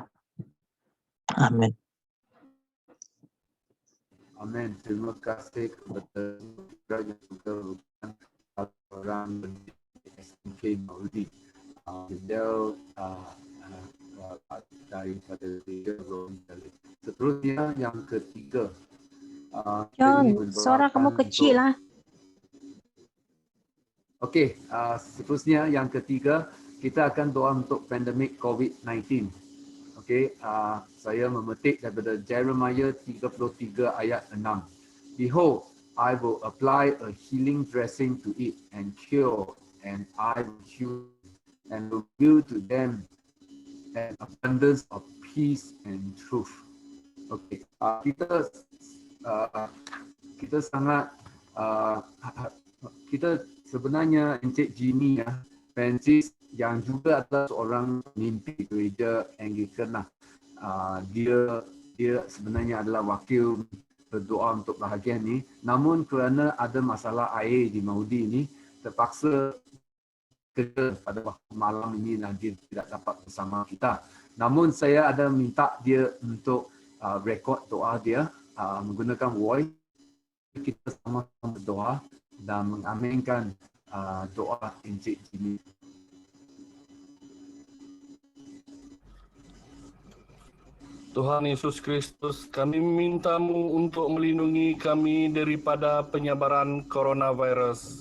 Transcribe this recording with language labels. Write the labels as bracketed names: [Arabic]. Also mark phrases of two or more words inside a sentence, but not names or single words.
[Malay] Amin. Amin. Terima kasih kepada saudara yang juga merupakan orang SMK Maudi. Beliau daripada tiga Rome. Seterusnya yang ketiga. John, suara kamu kecil lah. Okey, seterusnya yang ketiga, kita akan doa untuk pandemik COVID-19. Okey, saya memetik daripada Jeremiah 33 ayat 6. [English] Behold, I will apply a healing dressing to it and cure, and I will heal and reveal to them an abundance of peace and truth. [Malay] Okey, kita sangat kita sebenarnya Encik Jimmy ya, Francis yang juga adalah seorang pemimpin gereja Anglican lah. Dia sebenarnya adalah wakil berdoa untuk bahagian ni. Namun kerana ada masalah air di Maudi ni, terpaksa kerja pada waktu malam ini dan dia tidak dapat bersama kita. Namun saya ada minta dia untuk rekod doa dia menggunakan voice. Kita sama-sama berdoa dan mengaminkan doa Encik Jimmy. Tuhan Yesus Kristus, kami meminta-Mu untuk melindungi kami daripada penyebaran coronavirus.